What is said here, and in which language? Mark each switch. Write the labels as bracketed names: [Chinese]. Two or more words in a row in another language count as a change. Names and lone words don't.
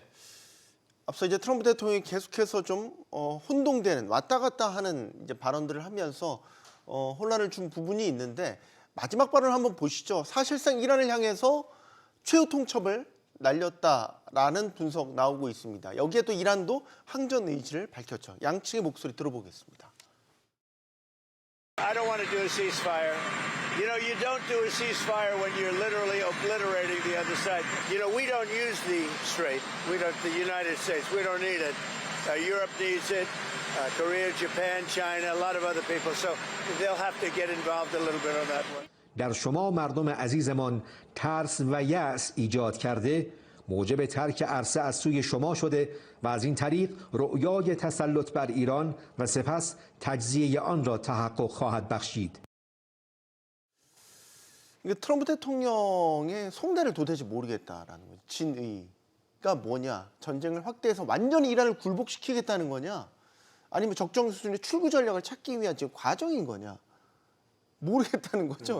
[Korean] 앞서 이제 트럼프 대통령이 계속해서 좀 혼동되는 왔다 갔다 하는 이제 발언들을 하면서 혼란을 준 부분이 있는데 마지막 발언을 한번 보시죠. 사실상 이란을 향해서 최후 통첩을 날렸다라는 분석 나오고 있습니다. 여기에 또 이란도 항전 의지를 밝혔죠. 양측의 목소리 들어보겠습니다. [English] I don't want to do a ceasefire. You know, you don't do a ceasefire when you're literally obliterating the other side. You know, we don't use the strait. The United States, we don't need it. Europe needs it. Korea, Japan, China, a lot of other people. So they'll have to get involved a little bit on that one. [Persian] در شما مردم عزیزمان ترس و یأس ایجاد کرده موجب ترک عرصه از سوی شما شده و از این طریق رؤیای تسلط بر ایران و سپس تجزیه آن را تحقق خواهد بخشید. [Korean] 이게 트럼프 대통령의 속내를 도대체 모르겠다라는 거죠. 진의가 뭐냐? 전쟁을 확대해서 완전히 이란을 굴복시키겠다는 거냐? 아니면 적정 수준의 출구 전략을 찾기 위한 지금 과정인 거냐? 모르겠다는 거죠.